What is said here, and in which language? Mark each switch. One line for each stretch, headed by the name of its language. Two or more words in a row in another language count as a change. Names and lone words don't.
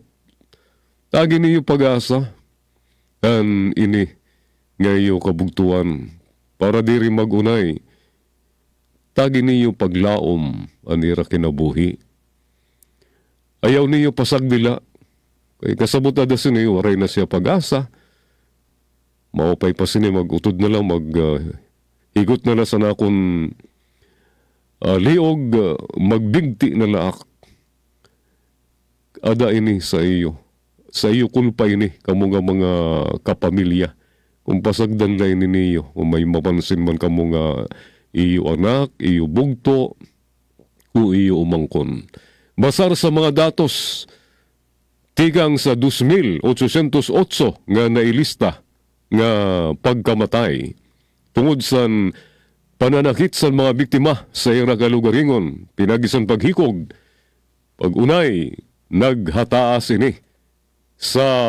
Waray: Tagi niyo pag-asa, an ini ngayo kabugtuan para diri magunay. Tagi niyo paglaom anira kinabuhi. Ayaw niyo pasagdila, kay kasabot ada sini waray na siya pag-asa. Maupay pa sini magutod na lang, higot na lang sa nakon liog, magbigti na laak. Ada ini sa iyo. Sa iyo kulpa ini, kamo nga mga kapamilya. Kung pasagdan lang ini niyo, kung may mapansin man kamo nga iyo anak, iyo bugto, o iyo umangkon. Basar sa mga datos, tigang sa 2,808 nga nailista nga pagkamatay tungod sa pananakit sa mga biktima sa iyang kalugaringon, pinagisan paghikog, pag-unay, naghataas ini sa